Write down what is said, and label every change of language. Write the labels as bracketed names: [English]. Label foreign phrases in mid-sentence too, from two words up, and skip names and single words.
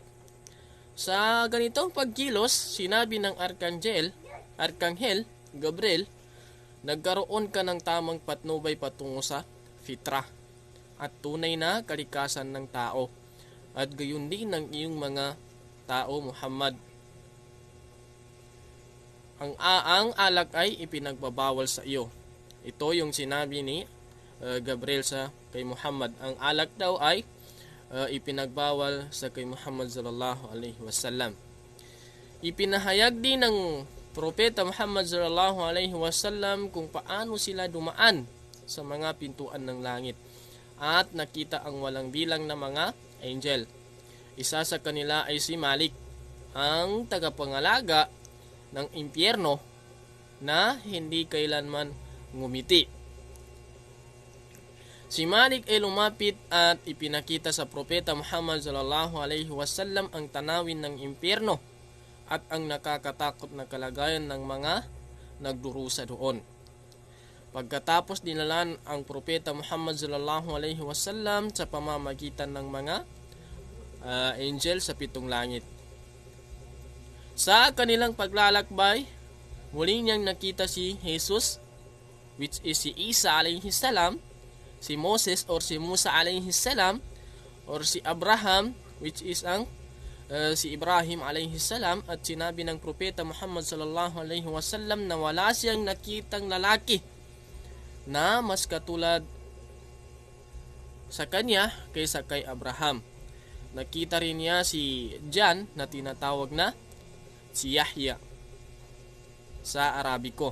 [Filipino] Sa ganitong pagkilos, sinabi ng Arkanghel Gabriel, "Nagkaroon ka ng tamang patnubay patungo sa Fitra at tunay na kalikasan ng tao, at gayon din ng iyong mga tao, Muhammad. Ang alak ay ipinagbabawal sa iyo." Ito yung sinabi ni Gabriel kay Muhammad. Ang alak daw ay ipinagbawal sa kay Muhammad [Arabic] sallallahu alaihi wasallam. [Filipino] Ipinahayag din ng Propeta Muhammad [Arabic] sallallahu alaihi wasallam [Filipino] kung paano sila dumaan sa mga pintuan ng langit at nakita ang walang bilang na mga angel. Isa sa kanila ay si Malik, ang tagapangalaga ng impyerno na hindi kailanman ngumiti. Si Malik ay lumapit at ipinakita sa Propeta Muhammad [Arabic] sallallahu alaihi wasallam [Filipino] ang tanawin ng impyerno at ang nakakatakot na kalagayan ng mga nagdurusa doon. Pagkatapos dinalan ang Propeta Muhammad [Arabic] sallallahu alaihi wasallam [Filipino] sa pamamagitan ng mga angel sa pitong langit. Sa kanilang paglalakbay, muli niyang nakita si Jesus [English] which is [Filipino] si Isa [Arabic] alayhi salam, [Filipino] si Moses or si Musa [Arabic] alayhi salam, [Filipino] or si Abraham, [English] which is [Filipino] ang si Ibrahim [Arabic] alayhi salam, [Filipino] at sinabi ng propeta Muhammad [Arabic] sallallahu alayhi wasallam [Filipino] na wala siyang nakitang lalaki na mas katulad sa kanya kaysa kay Abraham. Nakita rin niya si John na tinatawag na si Yahya sa Arabiko.